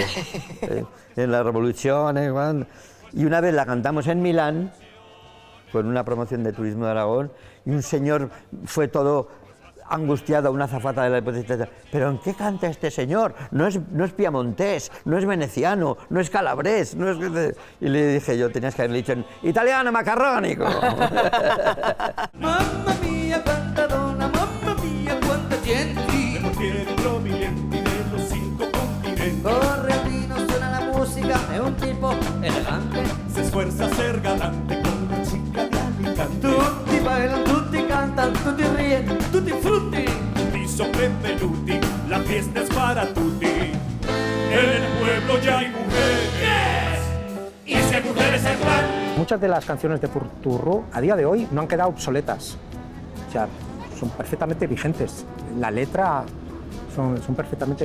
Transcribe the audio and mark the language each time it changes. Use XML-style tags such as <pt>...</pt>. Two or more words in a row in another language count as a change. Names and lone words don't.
<es>En la Revolución, y una vez la cantamos en Milán, con una promoción de turismo de Aragón, y un señor fue todo angustiado, una azafata de la hipótesis, pero ¿en qué canta este señor? No es piamontés, no es veneciano, no es calabrés, no es... Y le dije yo, tenías que haberle dicho en italiano macarrónico.</es> <it>Mamma mia, quanta donna, mamma mia, quanta gente.</it> <es>De</es> <it>portieri prominenti</it> <es>de los 5 continentes. Corre el vino, suena la música, es un tipo elegante. Se esfuerza a ser galante con una chica de Alicante. Tutti bailan, tutti cantan, tutti ríen, tutti frutti.</es> <it>Tutti sorprendenuti,</it> <es>la fiesta es para tutti. En el pueblo ya hay mujeres. Y si hay mujeres en plan. Muchas de las canciones de Puturru a día de hoy no han quedado obsoletas. O sea, son perfectamente vigentes. La letra son perfectamente...</es>